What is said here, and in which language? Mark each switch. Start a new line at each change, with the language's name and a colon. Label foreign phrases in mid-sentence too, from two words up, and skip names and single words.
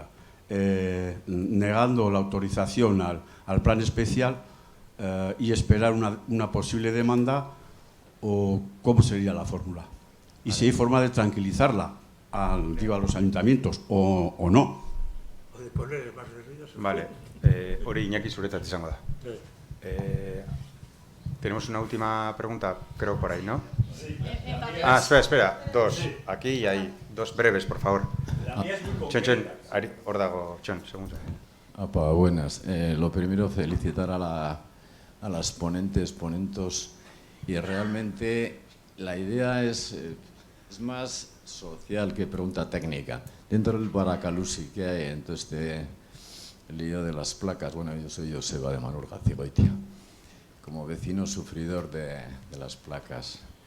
Spanish: Negando la autorización al plan especial y esperar una posible demanda, o cómo sería la fórmula. Y si hay forma de tranquilizarla a los ayuntamientos o no. O de poner más ríos. Vale,
Basque: hori Iñaki zuretzat izango da.
Spanish: Tenemos una última pregunta, creo por ahí, ¿no? Espera, dos, aquí y ahí, dos breves, por favor. Chon,
Basque: hor dago,
Spanish: Chon, segundo. Buenas. Lo primero, felicitar a las ponentos, y realmente la idea es más social que pregunta técnica. Dentro del Baracalusi que hay en todo este lío de las placas, bueno, yo soy Joseba de Manurgacigoitia, como vecino sufridor de las placas.